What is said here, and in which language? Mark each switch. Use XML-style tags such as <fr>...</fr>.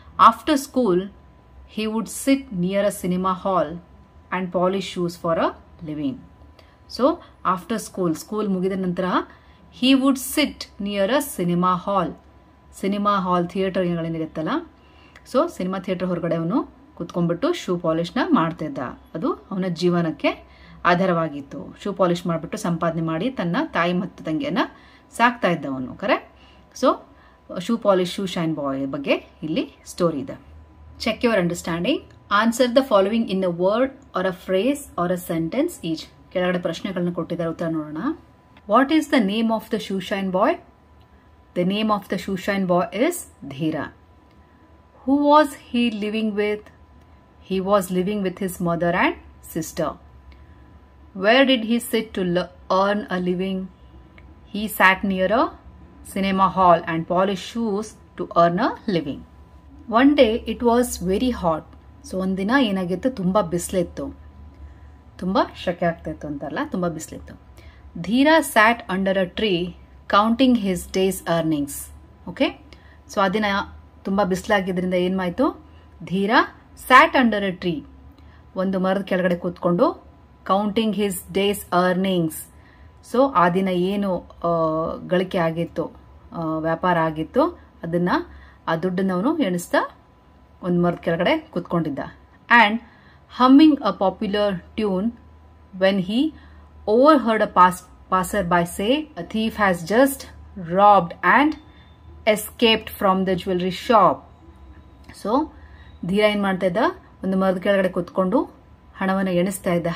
<en>After school he would sit near a cinema hall and polish shoes for a living. So after school</en> <kn>ಮುಗಿದ ನಂತರ</kn> <en>he would sit near a cinema hall</en> <kn>theatre ಏನಿರುತ್ತಲ್ಲ, so cinema theatre ಹೊರಗಡೆ ಅವನು ಕುತ್ಕೊಂಡ್ಬಿಟ್ಟು shoe polish ನ ಮಾಡ್ತಾ ಇದ್ದ. ಅದು ಅವನ ಜೀವನಕ್ಕೆ ಆಧಾರವಾಗಿತ್ತು. ಶೂ ಪಾಲಿಶ್ ಮಾಡಿಬಿಟ್ಟು ಸಂಪಾದನೆ ಮಾಡಿ ತನ್ನ ತಾಯಿ ಮತ್ತು ತಂಗಿಯನ್ನ ಸಾಕ್ತಾ ಇದ್ದ ಅವನು. Correct. So shoe polish, shoe shine boy ಬಗ್ಗೆ ಇಲ್ಲಿ ಸ್ಟೋರಿ ಇದೆ.</kn> <en>Check your understanding. Answer the following in a word or a phrase or a sentence each.</en> <kn>ಕೆಳಗಡೆ ಪ್ರಶ್ನೆಗಳನ್ನ ಕೊಟ್ಟಿದ್ದಾರೆ, ಉತ್ತರ ನೋಡೋಣ.</kn> <en>What is the name of the shoe shine boy? The name of the shoe shine boy is Dheera. Who was he living with? He was living with his mother and sister. Where did he sit to earn a living? He sat near a cinema hall and polished shoes to earn a living. One day it was very hot.</en> <kn>So ಒಂದಿನ ಏನಾಗಿತ್ತು, ತುಂಬ ಬಿಸಿಲಿತ್ತು, ತುಂಬ ಶೆಕೆ ಆಗ್ತಾಯಿತ್ತು ಅಂತಲ್ಲ, ತುಂಬ ಬಿಸಿಲಿತ್ತು.</kn> <en>Dheera sat under a tree counting his day's earnings.</en> <kn>Okay, so ಆ ದಿನ ತುಂಬ ಬಿಸಿಲಾಗಿದ್ದರಿಂದ ಏನ್ಮಾಯಿತು, ಧೀರ</kn> <en>sat under a tree,</en> <kn>ಒಂದು ಮರದ ಕೆಳಗಡೆ ಕೂತ್ಕೊಂಡು</kn> <en>Counting his day's earnings.</en> <kn>So ಆ ದಿನ ಏನು ಗಳಿಕೆ ಆಗಿತ್ತು, ವ್ಯಾಪಾರ ಆಗಿತ್ತು, ಅದನ್ನು ಆ ದುಡ್ಡನ್ನು ಅವನು ಎಣಿಸ್ತಾ ಒಂದು ಮರದ ಕೆಳಗಡೆ ಕೂತ್ಕೊಂಡಿದ್ದ.</kn> <en>And humming a popular tune when he overheard a passer by say, a thief has just robbed and escaped from the jewelry shop.</en> <kn>So ಧೀರ ಏನು ಮಾಡ್ತಾ ಇದ್ದ, ಒಂದು ಮರದ ಕೆಳಗಡೆ ಕೂತ್ಕೊಂಡು ಹಣವನ್ನು ಎಣಿಸ್ತಾ ಇದ್ದ.</kn>